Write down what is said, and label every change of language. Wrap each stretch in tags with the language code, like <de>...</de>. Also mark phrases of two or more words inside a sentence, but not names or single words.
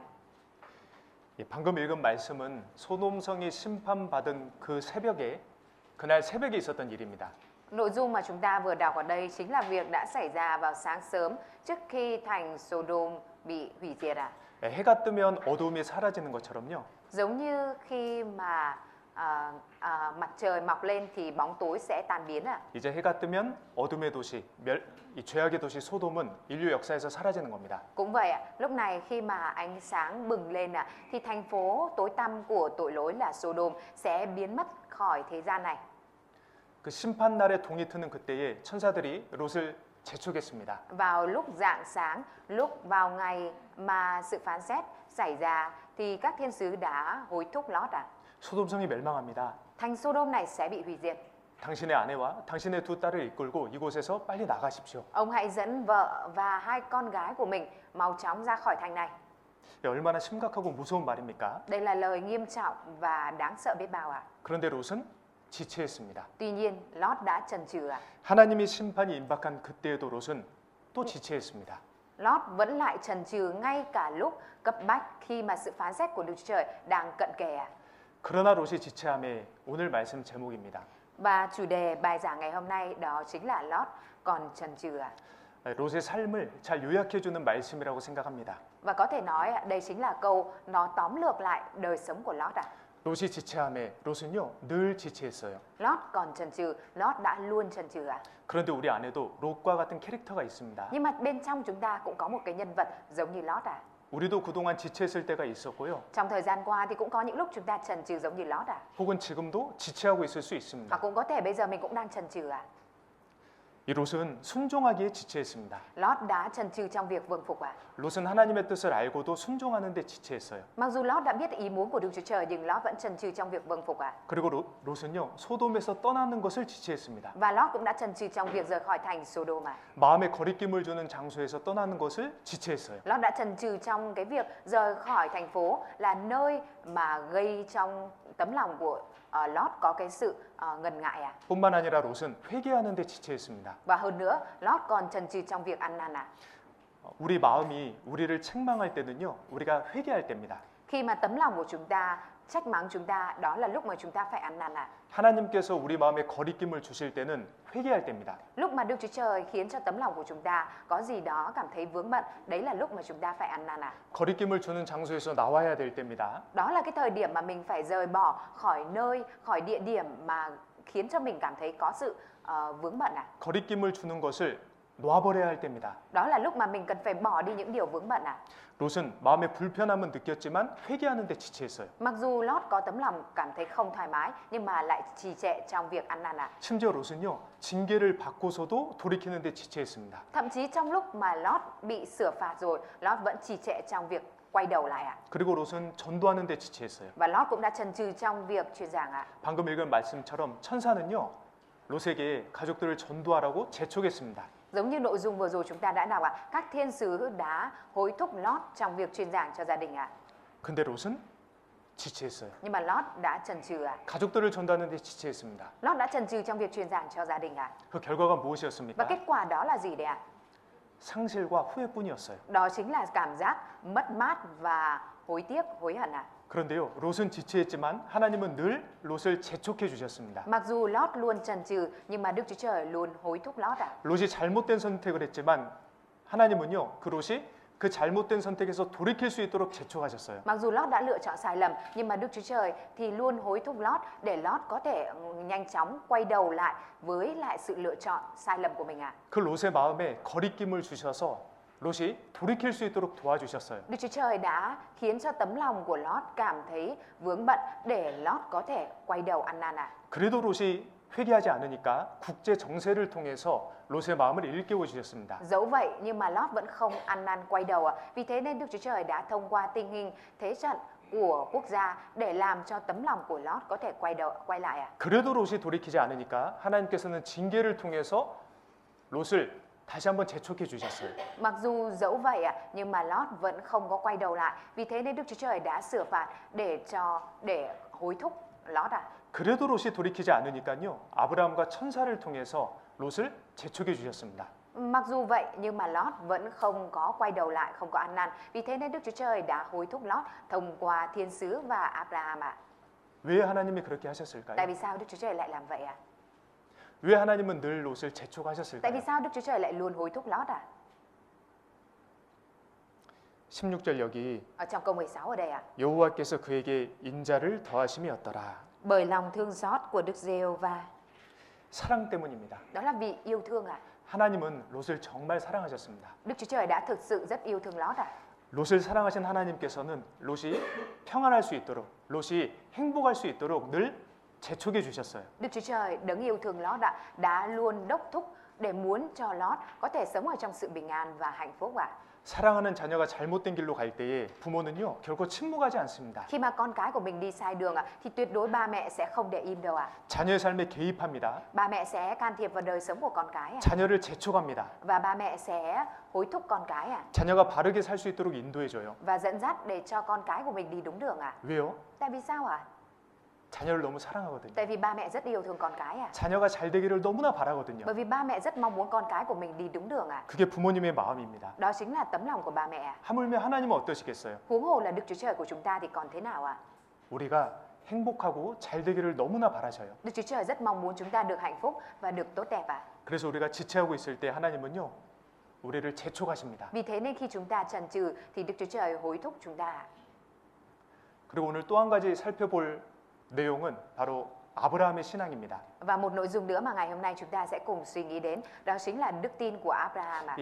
<ko>방금 읽은 말씀은 소돔성이 심판받은 그 새벽에 그날 새벽에 있었던 일입니다.</ko> <vi>Nội dung mà chúng ta vừa đọc ở đây chính là việc đã xảy ra vào sáng sớm trước khi thành Sodom bị hủy diệt ạ.</vi> <ko>해가 뜨면 어두움이 사라지는 것처럼요.</ko> <vi>Giống như khi mà mặt trời mọc lên thì bóng tối sẽ tan biến à?</vi> <ko>이제 해가 뜨면 어둠의 도시, 이 죄악의 도시 소돔은 인류 역사에서 사라지는 겁니다.</ko> <vi>Cũng vậy ạ, lúc này khi mà ánh sáng bừng lên thì thành phố tối tăm của tội lỗi là Sodom sẽ biến mất khỏi thế gian này.</vi> <ko>그 심판 날에 동이 트는 그때에 천사들이 롯을 재촉했습니다.</ko> <vi>Vào lúc rạng sáng, lúc vào ngày mà sự phán xét xảy ra thì các thiên sứ đã hối thúc Lót</vi> <ko>소돔성이 멸망합니다.</ko> <vi>thành Sodom này sẽ bị hủy diệt.</vi> <ko>당신의 아내와 당신의 두 딸을 이끌고 이곳에서 빨리 나가십시오.</ko> <vi>Ông hãy dẫn vợ và hai con gái của mình mau chóng ra khỏi thành này.</vi> <ko>얼마나 심각하고 무서운 말입니까?</ko> <vi>Đây là lời nghiêm trọng và đáng sợ biết bao ạ.</vi> <ko>그런데 롯은 지체했습니다.</ko> <vi>Tuy nhiên, Lót đã chần chừ ạ.</vi> <ko>하나님의 심판이 임박한 그때에도 롯은 또 지체했습니다.</ko> <vi>Lót vẫn lại chần chừ ngay cả lúc cấp bách khi mà sự phán xét của Đức Chúa Trời đang cận kề ạ.</vi> <ko>그러나 롯이 지체함에 오늘 말씀 제목입니다.</ko> <vi>Và chủ đề bài giảng ngày hôm nay đó chính là Lót còn chần chừ ạ.</vi> <ko>롯의 삶을 잘 요약해 주는 말씀이라고 생각합니다.</ko> <vi>Và có thể nói đây chính là câu nó tóm lược lại đời sống của Lót ạ.</vi> <ko>롯이 지체함에 롯은요 늘 지체했어요.</ko> <vi>Lót còn chần chừ, Lót đã luôn chần chừ ạ.</vi> <ko>그런데 우리 안에도 롯과 같은 캐릭터가 있습니다.</ko> <vi>Nhưng mà bên trong chúng ta cũng có một cái nhân vật giống như Lót ạ.</vi> <ko>우리도 그동안 지체했을 때가 있었고요.</ko> <vi>Trong thời gian qua thì cũng có những lúc chúng ta chần chừ giống như Lót ạ.</vi> <ko>혹은 지금도 지체하고 있을 수</ko> <vi>Và</vi> <ko>있습니다.</ko> <vi>cũng có thể bây giờ mình cũng đang chần chừ ạ.</vi> <ko>이 롯은 순종하기에 지체했습니다.</ko> <vi>Lót đã chần chừ trong việc vâng phục ạ.</vi> <ko>롯은 하나님의 뜻을 알고도 순종하는 데 지체했어요.</ko> <vi>Mặc dù Lót đã biết ý muốn của Đức Chúa Trời nhưng Lót vẫn chần chừ trong việc vâng phục ạ.</vi> <ko>그리고 롯은요 소돔에서 떠나는 것을 지체했습니다.</ko> <vi>Và Lót cũng đã chần chừ trong việc rời khỏi thành Sodom ạ.</vi> <ko>마음에 거리낌을 주는 장소에서 떠나는 것을 지체했어요.</ko> <vi>Lót đã chần chừ trong cái việc rời khỏi thành phố là nơi mà gây trong tấm lòng của Lót có cái sự ngần ngại ạ.</vi> <ko>뿐만 아니라 롯은 회개하는 데 지체했습니다.</ko> <vi>Và hơn nữa, Lót còn chần chừ trong việc ăn năn ạ.</vi> <ko>우리 마음이 우리를 책망할 때는요 우리가 회개할 때입니다.</ko> <vi>Khi mà tấm lòng của chúng ta trách mắng chúng ta, đó là lúc mà chúng ta phải ăn năn ạ.</vi> <ko>하나님께서 우리 마음에 거리낌을 주실 때는 회개할 때입니다.</ko> <vi>Lúc mà Đức Chúa Trời khiến cho tấm lòng của chúng ta có gì đó cảm thấy vướng bận, đấy là lúc mà chúng ta phải ăn năn ạ.</vi> <ko>거리낌을 주는 장소에서 나와야 될 때입니다.</ko> <vi>Đó là cái thời điểm mà mình phải rời bỏ khỏi nơi, khỏi địa điểm mà khiến cho mình cảm thấy có sự vướng bận ạ.</vi> <ko>거리낌을 주는 것을 놔버려야 할 때입니다.</ko> <vi>Đó là lúc mà mình cần phải bỏ đi những điều vướng bận ạ.</vi> <ko>롯은 마음의 불편함은 느꼈지만 회개하는 데 지체했어요.</ko> <vi>Mặc dù Lót có tấm lòng cảm thấy không thoải mái nhưng mà lại trì trệ trong việc ăn năn ạ.</vi> <ko>심지어 롯은요 징계를 받고서도 돌이키는 데 지체했습니다.</ko> <vi>Thậm chí trong lúc mà Lót bị sửa phạt rồi, Lót vẫn trì trệ trong việc quay đầu lại ạ.</vi> <ko>그리고 롯은 전도하는 데 지체했어요.</ko> <vi>Và Lót cũng đã chần chừ trong việc truyền giảng ạ.</vi> <ko>방금 읽은 말씀처럼 천사는요 롯에게 가족들을 전도하라고 재촉했습니다.</ko> <vi>Giống như nội dung vừa rồi chúng ta đã đọc ạ, các thiên sứ đã hối thúc Lót trong việc truyền giảng cho gia đình ạ.</vi> <ko>근데 롯은 지체했어요.</ko> <vi>Nhưng mà Lót đã chần chừ ạ.</vi> <ko>가족들을 전도하는 데 지체했습니다.</ko> <vi>Lót đã chần chừ trong việc truyền giảng cho gia đình ạ.</vi> <ko>그 결과가</ko> <vi>Và</vi> <ko>무엇이었습니까?</ko> <vi>kết quả đó là gì đấy ạ?</vi> <ko>상실과 후회뿐이었어요.</ko> <vi>Đó chính là cảm giác mất mát và hối tiếc, hối hận ạ.</vi> <ko>그런데요, 롯은 지체했지만 하나님은 늘 롯을 재촉해 주셨습니다.</ko> <vi>Mặc dù Lót luôn chần chừ nhưng mà Đức Chúa Trời luôn hối thúc Lót ạ.</vi> <ko>롯이 잘못된 선택을 했지만 하나님은요, 그 롯이 그 잘못된 선택에서 돌이킬 수 있도록 재촉하셨어요.</ko> <vi>Mặc dù Lót đã lựa chọn sai lầm nhưng mà Đức Chúa Trời thì luôn hối thúc Lót để Lót có thể nhanh chóng quay đầu lại với lại sự lựa chọn sai lầm của mình ạ.</vi> <ko>그 롯의 마음에 거리낌을 주셔서 롯이 돌이킬 수 있도록 도와주셨어요.</ko> <vi>Đức Chúa Trời đã khiến cho tấm lòng của Lót cảm thấy vướng bận để Lót có thể quay đầu ăn năn ạ.</vi> <ko>그래도 롯이 회개하지 않으니까 국제 정세를 통해서 롯의 마음을 일깨워 주셨습니다.</ko> <vi>Dẫu vậy nhưng mà Lót vẫn không ăn năn quay đầu ạ. Vì thế nên Đức Chúa Trời đã thông qua tình hình thế trận của quốc gia để làm cho tấm lòng của Lót có thể quay lại ạ.</vi> <ko>그래도 롯이 돌이키지 않으니까 하나님께서는 징계를 통해서 롯을 다시 한번 재촉해 주셨어요.</ko> <vi>Mặc dù dẫu vậy ạ, nhưng mà Lót vẫn không có quay đầu lại. Vì thế nên Đức Chúa Trời đã sửa phạt để hối thúc Lót ạ.</vi> <ko>그래도 롯이 돌이키지 않으니까요. 아브라함과 천사를 통해서 롯을 재촉해 주셨습니다.</ko> <vi>Mặc dù vậy nhưng mà Lót vẫn không có quay đầu lại, không có ăn năn. Vì thế nên Đức Chúa Trời đã hối thúc Lót thông qua thiên sứ và Abraham ạ.</vi> <ko>왜 하나님이 그렇게</ko> <vi>Tại</vi> <ko>하셨을까요?</ko> <vi>vì sao Đức Chúa Trời lại làm vậy ạ?</vi> <ko>왜 하나님은 늘 롯을</ko> <vi>Tại vì</vi> <ko>재촉하셨을까요?</ko> <vi>sao Đức Chúa Trời lại luôn hối thúc Lót ạ?</vi> <ko>16절 여기</ko> <vi>Ở trong câu 16 ở đây ạ.</vi> <ko>여호와께서 그에게 인자를 더하심이었더라.</ko> <vi>Bởi lòng thương xót của Đức Giê-hô-va.</vi> <ko>사랑 때문입니다.</ko> <vi>Đó là vì yêu thương ạ.</vi> <ko>하나님은 롯을 정말 사랑하셨습니다.</ko> <vi>Đức Chúa Trời đã thực sự rất yêu thương Lót ạ.</vi> <ko>롯을 사랑하신 하나님께서는 롯이 평안할 수 있도록, 롯이 행복할 수 있도록 늘 재촉해 주셨어요.</ko> <vi>Đức Chúa Trời đấng yêu thương Lót ạ đã luôn đốc thúc để muốn cho Lót có thể sống ở trong sự bình an và hạnh phúc ạ.</vi> <ko>사랑하는 자녀가 잘못된 길로 갈 때에 부모는요 결코 침묵하지 않습니다.</ko> <vi>Khi mà con cái của mình đi sai đường ạ thì tuyệt đối ba mẹ sẽ không để im đâu ạ.</vi> <ko>자녀의 삶에 개입합니다.</ko> <vi>Ba mẹ sẽ can thiệp vào đời sống của con cái ạ.</vi> <ko>자녀를 재촉합니다.</ko> <vi>Và ba mẹ sẽ hối thúc con cái ạ.</vi> <ko>자녀가 바르게 살 수 있도록 인도해줘요.</ko> <vi>Và dẫn dắt để cho con cái của mình đi đúng đường ạ.</vi> <ko>왜요?</ko> <vi>Tại vì sao ạ?</vi> <ko>자녀를 너무 사랑하거든요.</ko> <vi>Tại vì ba mẹ rất yêu thương con cái ạ.</vi> <ko>자녀가 잘 되기를 너무나 바라거든요.</ko> <vi>Bởi vì ba mẹ rất mong muốn con cái của mình đi đúng đường ạ.</vi> <ko>그게 부모님의 마음입니다.</ko> <vi>Đó chính là tấm lòng của ba mẹ ạ.</vi> <ko>하물며 하나님은 어떠시겠어요?</ko> <vi>Huống hồ là Đức Chúa Trời của chúng ta thì còn thế nào ạ?</vi> <ko>우리가 행복하고 잘 되기를 너무나 바라셔요.</ko> <vi>Đức Chúa Trời rất mong muốn chúng ta được hạnh phúc và được tốt đẹp ạ.</vi> <ko>그래서 우리가 지체하고 있을 때 하나님은요 우리를 재촉하십니다.</ko> <vi>Vì thế nên khi chúng ta chần chừ thì Đức Chúa Trời hối thúc chúng ta ạ.</vi> <ko>그리고 오늘 또 한 가지 살펴볼 내용은 바로 아브라함의 신앙입니다.</ko> <vi>Và một nội dung nữa mà ngày hôm nay chúng ta sẽ cùng suy nghĩ đến đó chính là đức tin của Abraham ạ.</vi>